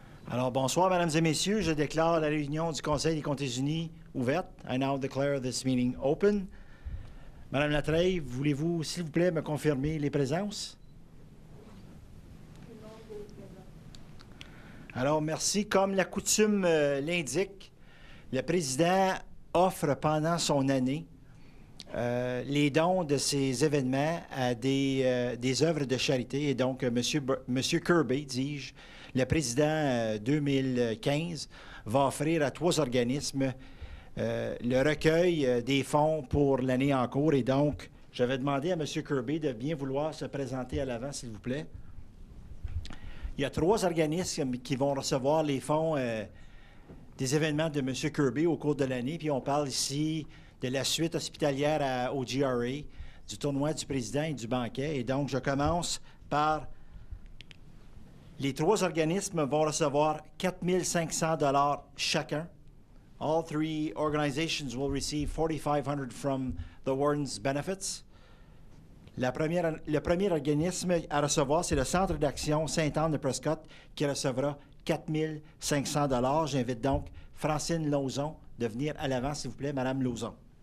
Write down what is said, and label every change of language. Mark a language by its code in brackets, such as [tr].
[fr] Alors, bonsoir, mesdames et messieurs. Je déclare la réunion du Conseil des Comtés-Unis ouverte. [en] I now declare this meeting open. [fr] Madame Latreille, voulez-vous, s'il vous plaît, me confirmer les présences? Alors, merci. Comme la coutume l'indique, le président offre pendant son année les dons de ces événements à des œuvres de charité. Et donc, Monsieur Kirby, dis-je, le président 2015, va offrir à 3 organismes le recueil des fonds pour l'année en cours. Et donc, je vais demander à M. Kirby de bien vouloir se présenter à l'avant, s'il vous plaît. Il y a 3 organismes qui vont recevoir les fonds des événements de M. Kirby au cours de l'année. Puis on parle ici de la suite hospitalière au GRA, du tournoi du président et du banquet. Et donc, je commence par... Les 3 organismes vont recevoir 4 500 $ chacun. [en] All 3 organizations will receive $4,500 from the warden's benefits. [fr] Le premier organisme à recevoir, c'est le Centre d'action Sainte-Anne de Prescott, qui recevra 4 500 $. J'invite donc Francine Lauzon de venir à l'avant, s'il vous plaît, Madame Lauzon.